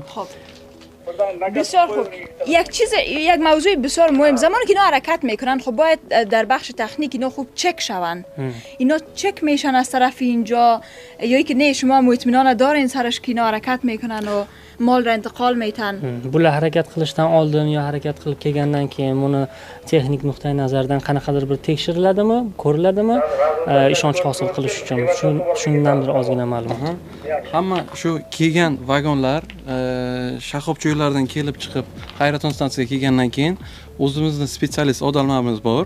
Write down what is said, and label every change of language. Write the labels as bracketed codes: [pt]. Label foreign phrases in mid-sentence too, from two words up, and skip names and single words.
[fa] بسیار خوب. یک موضوع بسیار مهم، زمانی که اینا حرکت میکنن خب باید در بخش تکنیک اینا خوب چک شون. اینا چک میشن از طرف اینجا یا که نه شما اطمینان دارین سرش که اینا حرکت میکنن و مال را انتقال میتن؟ [uz] bular harakat qilishdan oldin yo harakat qilib kelgandan keyin buni texnik nuqtai nazardan qanaqadir bir tekshiriladimi, ko'riladimi, ishonch hosil qilish uchun shundan bir ozgina ma'lumot. Hamma shu kelgan vagonlar shaxobchi yo'llardan kelib chiqib Hayraton stansiyasiga kelgandan keyin o'zimizning spetsialist odamlarimiz bor.